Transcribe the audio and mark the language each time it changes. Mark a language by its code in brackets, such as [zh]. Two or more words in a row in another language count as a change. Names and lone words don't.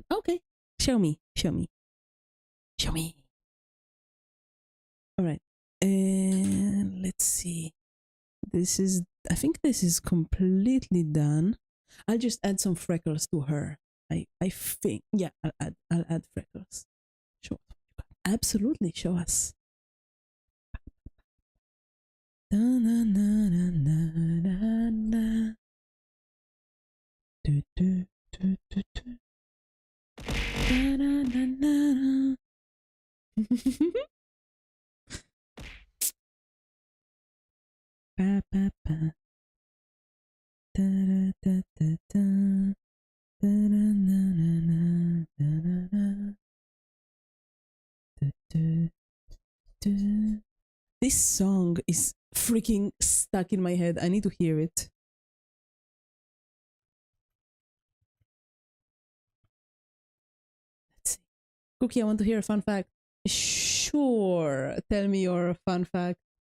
[en] Okay, show me. All right, and let's see. I think this is completely done. I'll just add some freckles to her. I think, yeah, I'll add freckles. Sure, absolutely, show us. Da, na, na, na, na, na, na. Do, do, do, do, do. Da, na, na, na. Ba, ba, ba. Da, da, da, da, da. Da, na, na, na, na, na, na. Do, do, do. This song is freaking stuck in my head. I need to hear it. Let's see. Cookie, I want to hear a fun fact. Sure. Tell me your fun fact.